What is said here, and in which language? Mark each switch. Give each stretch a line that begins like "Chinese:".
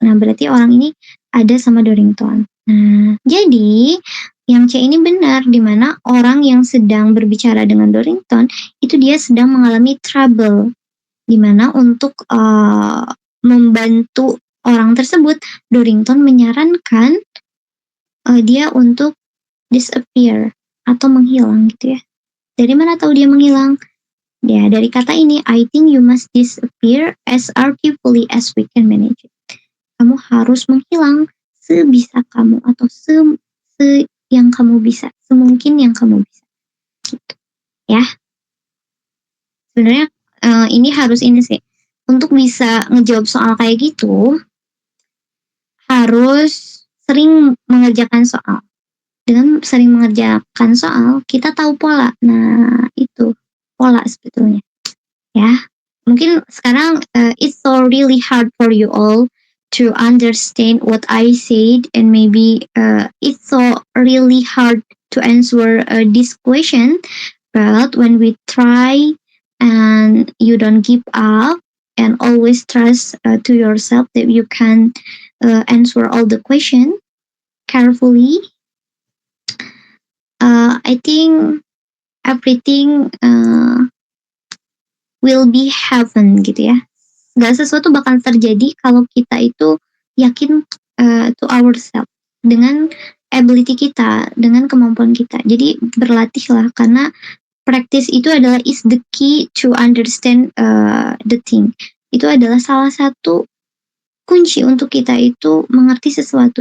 Indonesian: Nah, berarti orang ini ada sama Dorrington. Nah, jadi yang C ini benar, di mana orang yang sedang berbicara dengan Dorrington itu dia sedang mengalami trouble, di mana untuk membantu orang tersebut, Dorrington menyarankan dia untuk disappear atau menghilang gitu ya. Dari mana tahu dia menghilang? Ya, dari kata ini,
English: I think you must disappear as artfully as we can manage it.
Indonesian: Kamu harus menghilang sebisa kamu atau yang kamu bisa, semungkin yang kamu bisa. Gitu. Ya. Sebenarnya ini harus ini sih. Untuk bisa ngejawab soal kayak gitu, harus sering mengerjakan soal. Dengan sering mengerjakan soal, kita tahu pola. Nah, itu pola sebetulnya. Ya. Mungkin sekarang
English: it's so really hard for you all to understand what I said, and maybe it's so really hard to answer this question, but when we try and you don't give up and always trust to yourself that you can answer all the question carefully, I think everything will be happen
Indonesian: gitu ya. Segala sesuatu bakal terjadi kalau kita itu yakin
English: to ourselves,
Indonesian: dengan ability kita, dengan kemampuan kita. Jadi berlatihlah, karena practice itu adalah
English: is the key to understand the thing.
Indonesian: Itu adalah salah satu kunci untuk kita itu mengerti sesuatu.